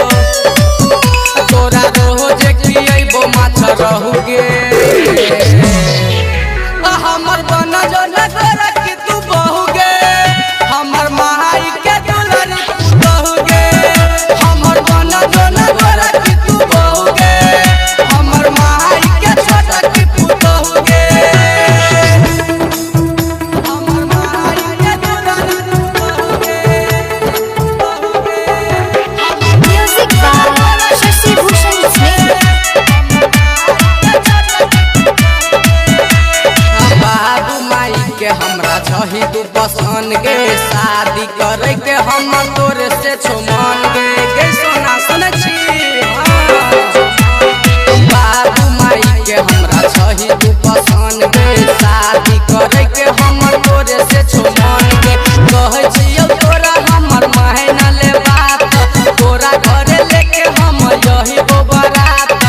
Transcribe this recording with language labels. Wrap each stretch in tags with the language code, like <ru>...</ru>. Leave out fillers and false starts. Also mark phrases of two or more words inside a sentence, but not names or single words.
<mai>तोरा रोज खियैबो माछ रहुगे हमर बना जो नजर कि तू बहुगे हमर माई के दुलारी तू बहुगे हमर बना जो नजर कि तू बहुगे हमर माई के छोटा कि तू बहुगे हमर माई के दुलारी तू बहुगे</mai> <en>Music by शशि भूषण सिंह।</en> <mai>बाबू माई के हमरा छही तू पसंद गे शादी करे के हम तोरे से छुमान गे गे सोना सुन छी बाबू माई के हमरा छही तू पसंद गे शादी करे के हम तोरे से छुमान गे कहै छियौ तोरा हमर महीना ले बात तोरा घरे लेके हम यही बरात</mai>